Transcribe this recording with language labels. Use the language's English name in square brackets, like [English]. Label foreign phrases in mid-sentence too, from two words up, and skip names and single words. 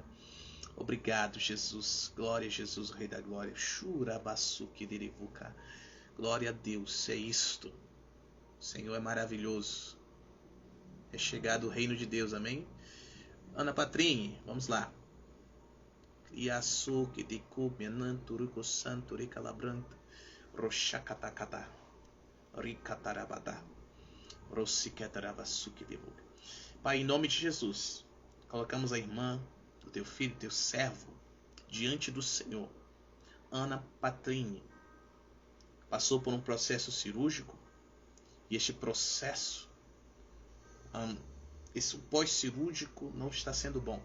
[Portuguese] Obrigado, Jesus. Glória a Jesus, o Rei da Glória. Glória a Deus. É isto. O Senhor é maravilhoso. É chegado o reino de Deus. Amém? Ana Patrine, vamos lá. Yasuki de Kubiananturuko Santurika Labranta Roshakatakata Rikatarabada Rosikatarabasuki de Buga. Pai, em nome de Jesus, colocamos a irmã, o teu filho, teu servo, diante do Senhor. Ana Patrine passou por um processo cirúrgico e este processo, esse pós-cirúrgico não está sendo bom.